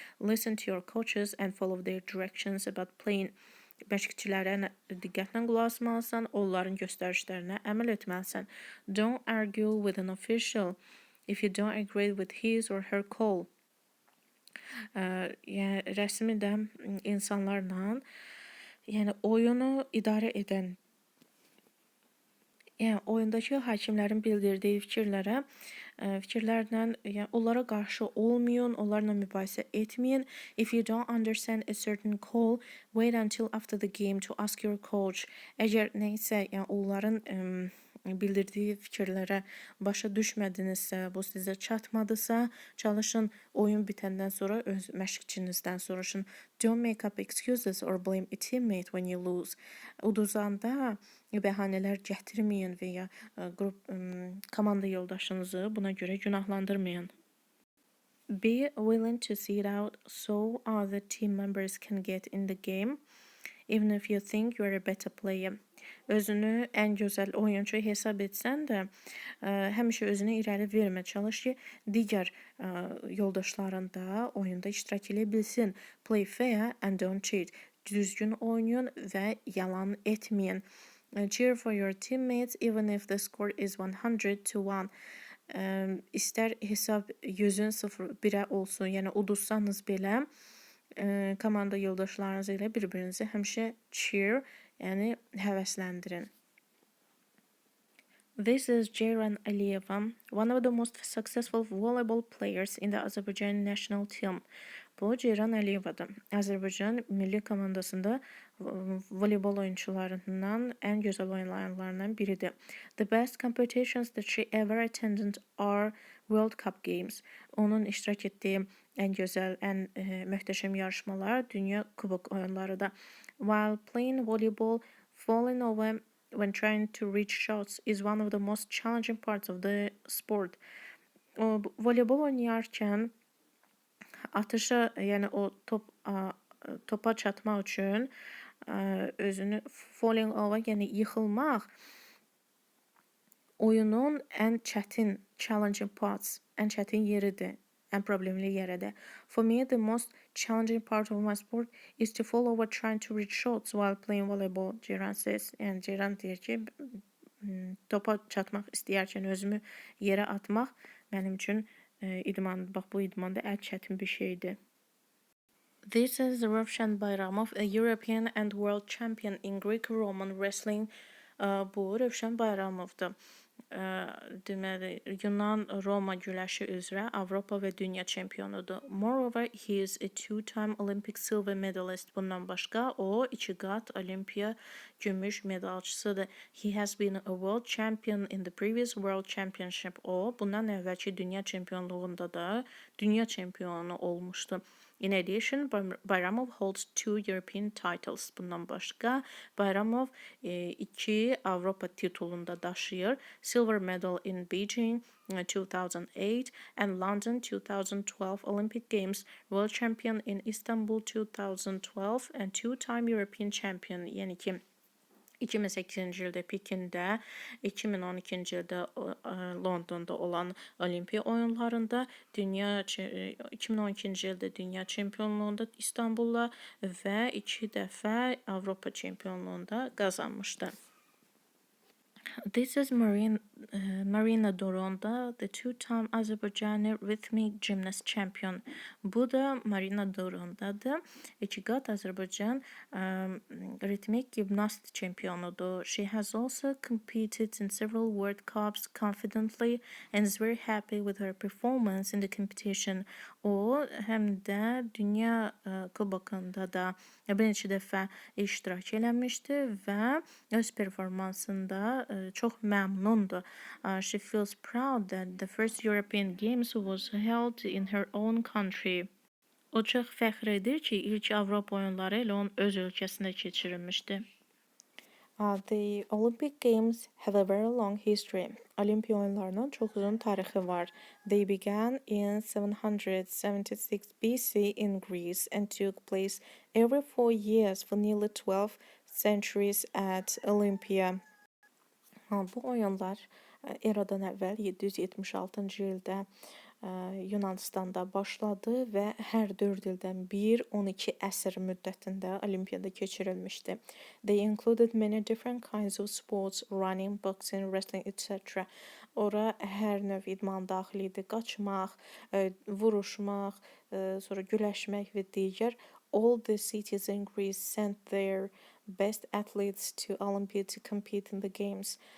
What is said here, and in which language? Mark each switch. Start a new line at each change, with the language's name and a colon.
English: Listen to your coaches and follow their directions about playing.
Azerbaijani: Məşqçilərə diqqətlə qulaq asmalısan, onların göstərişlərinə əməl etməlisən.
English: Don't argue with an official if you don't agree with his or her call.
Azerbaijani: Yəni rəsmi də insanlarla, yəni oyunu idarə edən, yəni oyundakı hakimlərin bildirdiyi fikirlərlə, yəni onlara qarşı olmayın, onlarla mübahisə etməyin.
English: If you don't understand a certain call, wait until after the game to ask your coach.
Azerbaijani: Əgər nəysə, yəni onların bildirdiyi fikirlərə başa düşmədinizsə, bu sizə çatmadısa, çalışın oyun bitəndən sonra öz məşqçinizdən soruşun.
English: Don't make up excuses or blame a teammate when you lose.
Azerbaijani: Uduzanda bəhanələr gətirməyin və ya komanda yoldaşınızı buna görə günahlandırmayın.
English: Be willing to sit out so other team members can get in the game, even if you think you are a better player.
Azerbaijani: Özünü ən gözəl oyuncu hesab etsən də, həmişə özünü irəli vermə, çalış ki, digər yoldaşların da oyunda iştirak edə bilsin.
English: Play fair and don't cheat.
Azerbaijani: Düzgün oynayın və yalan etməyin.
English: Cheer for your teammates even if the score is 100-1.
Azerbaijani: İstər hesab 100-0-1 olsun, yəni uduzsanız belə, komanda yoldaşlarınız ilə bir-birinizi həmişə
English: cheer,
Azerbaijani: yəni həvəsləndirin.
English: This is Ceyran Aliyeva, one of the most successful volleyball players in the Azerbaijan national team.
Azerbaijani: Bu Ceyran Aliyevadır. Azərbaycan milli komandasında voleybol oyuncularından ən gözəl oyuncularından biridir.
English: The best competitions that she ever attended are World Cup games.
Azerbaijani: Onun iştirak etdiyi ən gözəl, ən möhtəşəm yarışmalar dünya kubok oyunlarıdır.
English: While playing volleyball, falling over when trying to reach shots is one of the most challenging parts of the sport.
Azerbaijani: O voleybol oynayarkən atışa, yəni o topa çatmaq üçün özünü
English: falling over,
Azerbaijani: yəni yıxılmaq oyunun ən çətin
English: challenging parts,
Azerbaijani: ən çətin yeridir, ən problemli yeridir.
English: For me, the most challenging part of my sport is to fall over trying to reach shots while playing volleyball, Ceyran says.
Azerbaijani: Yəni Ceyran deyir ki, topa çatmaq istəyərkən özümü yerə atmaq mənim üçün bax bu idmanda ən çətin bir şeydir.
English: This is Ravshan Bayramov, a European and world champion in Greek-Roman wrestling.
Azerbaijani: Bu Ravshan Bayramovdur. Deməli, Yunan-Roma güləşi üzrə Avropa və dünya çempionudur.
English: Moreover, he is a two-time Olympic silver medalist.
Azerbaijani: Bundan başqa, o 2 qat Olimpiya gümüş medalçısıdır.
English: He has been a world champion in the previous world championship.
Azerbaijani: O, bundan əvvəlki dünya çempionluğunda da dünya çempionu olmuşdu.
English: In addition, Bayramov holds 2 European titles.
Azerbaijani: Bundan başqa, Bayramov 2 Avropa titulunda daşıyır.
English: Silver medal in Beijing 2008 and London 2012 Olympic Games, world champion in Istanbul 2012 and two-time European champion.
Azerbaijani: Yəni ki, 2008-ci ildə Pekində, 2012-ci ildə Londonda olan Olimpiya oyunlarında, 2012-ci ildə dünya çempionluğunda İstanbulda və 2 dəfə Avropa çempionluğunda qazanmışdı.
English: This is Marina Doronda, the two-time Azerbaijani rhythmic gymnast champion.
Azerbaijani: Bu da Marina Dorondadır. 2 qat Azərbaycan ritmik gimnast çempionudur.
English: She has also competed in several World Cups confidently and is very happy with her performance in the competition.
Azerbaijani: O, həm də dünya kubokunda da bir neçə dəfə iştirak eləmişdi və öz performansında çox məmnundur.
English: She feels proud that the first European Games was held in her own country.
Azerbaijani: O çox fəxr edir ki, ilk Avropa oyunları elə onun öz ölkəsində keçirilmişdi.
English: The Olympic Games have a very long history.
Azerbaijani: Olimpiya oyunlarının çox uzun tarixi var.
English: They began in 776 BC in Greece and took place every 4 years for nearly 12 centuries at Olympia.
Azerbaijani: Bu oyunlar eradan əvvəl 776-cı ildə Yunanistanda başladı və hər 4 ildən bir 12 əsr müddətində olimpiyada keçirilmişdi.
English: They included many different kinds of sports, running, boxing, wrestling, etc.
Azerbaijani: Ora hər növ idman daxil idi. Qaçmaq, vuruşmaq, sonra güləşmək və digər.
English: All the cities in Greece sent their best athletes to Olympia to compete in the games.